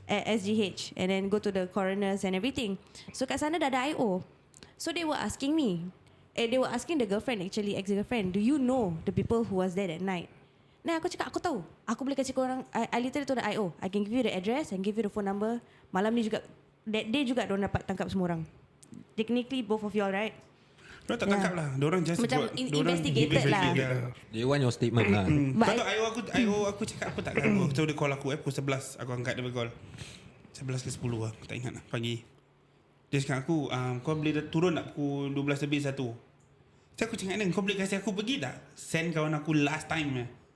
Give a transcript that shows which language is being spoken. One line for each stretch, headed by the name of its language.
English: SGH, and then go to the coroners and everything.
Malay: So kat sana dah ada IO.
English: So they were asking me, they were asking the girlfriend actually, ex-girlfriend, do you know the people who was there that night?
Malay: Nah, aku cakap, aku tahu. Aku boleh kasih korang,
English: I literally told the IO, I can give you the address and give you the phone number.
Malay: Malam ni juga,
English: that day
Malay: juga diorang dapat tangkap semua orang.
English: Technically, both of y'all, right?
Malay: Diorang tak tangkap lah. Diorang just Macam buat,
English: investigated lah. They want your statement lah. But
Malay: Kau tahu IO aku cakap aku tak ganggu. So dia call aku pukul 11. Aku angkat dia call 11 ke 10 lah. Aku tak ingat lah pagi. Dia cakap aku kau boleh turun tak pukul 12 lebih 1. So aku cakap kau boleh kasih aku pergi tak send kawan aku
English: last time
Malay: ya.